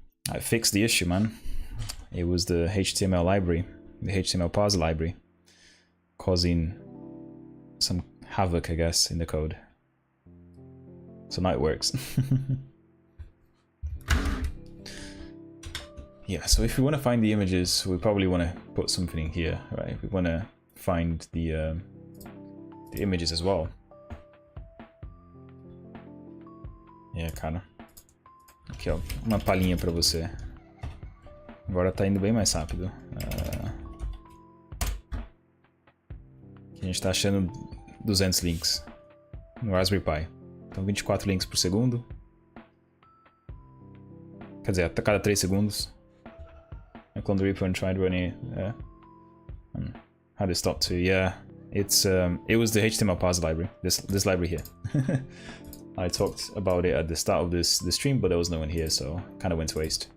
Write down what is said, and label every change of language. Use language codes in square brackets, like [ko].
[en] I fixed the issue, man. It was the HTML library, the HTML parser library, causing some havoc, I guess, in the code. So now it works. Yeah, so if we want to find the images, we probably want to put something in here, right? We want to find the images as well. [pt] Yeah, cara. Aqui, ó, uma palhinha para você. Agora tá indo bem mais rápido. A gente tá achando 200 links no Raspberry Pi. Então 24 links por segundo. Quer dizer, a cada 3 segundos. [en] I cloned the repo and tried running it. How to stop to? Yeah, it was the HTML parser library. This library here. I talked about it at the start of the stream, but there was no one here, so kind of went to waste.